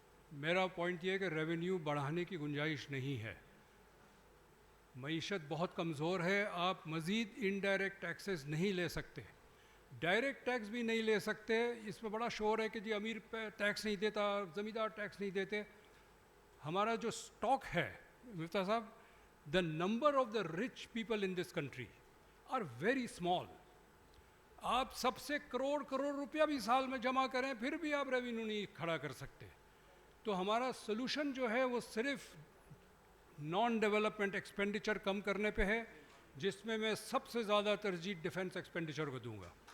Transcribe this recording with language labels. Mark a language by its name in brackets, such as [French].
[Urdu] میرا پوائنٹ یہ ہے کہ ریونیو بڑھانے کی گنجائش نہیں ہے. معیشت بہت کمزور ہے. آپ مزید انڈائریکٹ ٹیکسز نہیں لے سکتے, ڈائریکٹ ٹیکس بھی نہیں لے سکتے. اس میں بڑا شور ہے کہ جی امیر پہ ٹیکس نہیں دیتا, زمیندار ٹیکس نہیں دیتے. ہمارا جو اسٹاک ہے [English] Miftah Sahib, the number of the rich people in this country are very small. [Urdu] آپ سب سے کروڑ روپیہ بھی سال میں جمع کریں پھر بھی آپ ریونیو نہیں کھڑا کر سکتے. تو ہمارا سلوشن جو ہے وہ صرف نان ڈیولپمنٹ ایکسپینڈیچر کم کرنے پہ ہے, جس میں سب سے زیادہ ترجیح ڈیفنس ایکسپینڈیچر کو دوں گا.